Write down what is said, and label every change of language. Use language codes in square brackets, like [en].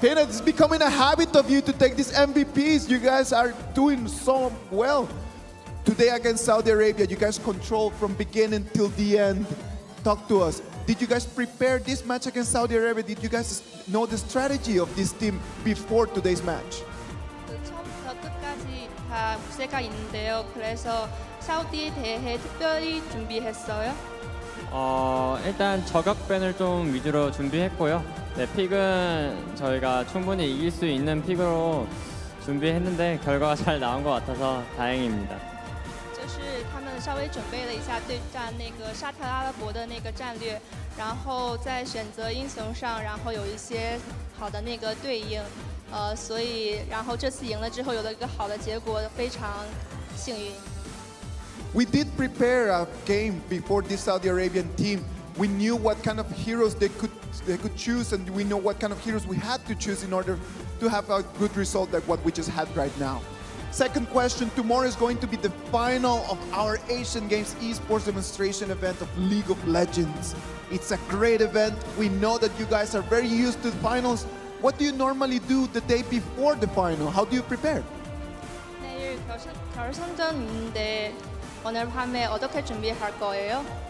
[en] Peanut, it's becoming a habit of you to take these MVPs. You guys are doing so well. Today against Saudi Arabia, you guys control from beginning till the end. Talk to us. Did you guys prepare this match against Saudi Arabia? Did you guys know the strategy of this team before today's match? [ko] 처음부터 끝까지 다 무쇠가 있는데요. 그래서 사우디에 대해 특별히 준비했어요. 일단 저격밴을 좀 위주로 준비했고요. 네, 픽은 저희가 충분히 이길 수 있는 픽으로 준비했는데 결과가 잘 나온 것 같아서 다행입니다. [zh] 就是他们稍微准备了一下对战那个沙特阿拉伯的那个战略，然后在选择英雄上，然后有一些好的那个对应，所以然后这次赢了之后有了一个好的结果，非常幸运。 [en] We did prepare a game before this Saudi Arabian team. We knew what kind of heroes they could choose, and we know what kind of heroes we had to choose in order to have a good result like what we just had right now. Second question, tomorrow is going to be the final of our Asian Games esports demonstration event of League of Legends. It's a great event. We know that you guys are very used to the finals. What do you normally do the day before the final? How do you prepare? [ko] 내일 결승전인데 오늘 밤에 어떻게 준비할 거예요?